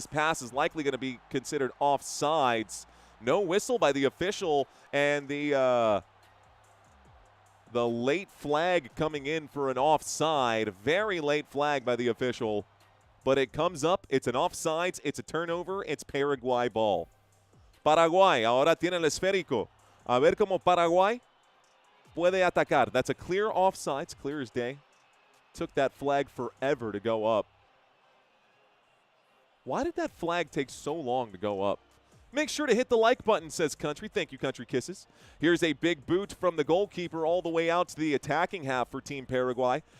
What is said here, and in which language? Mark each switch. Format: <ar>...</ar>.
<en>This pass is likely going to be considered offsides. No whistle by the official, and the late flag coming in for an offside. Very late flag by the official, but it comes up. It's an offsides. It's a turnover. It's Paraguay ball.</en> <es>Paraguay ahora tiene el esférico. A ver cómo Paraguay puede atacar.</es> <en>That's a clear offsides, clear as day. Took that flag forever to go up. Why did that flag take so long to go up? Make sure to hit the like button, says Country. Thank you, Country Kisses. Here's a big boot from the goalkeeper all the way out to the attacking half for Team Paraguay.</en>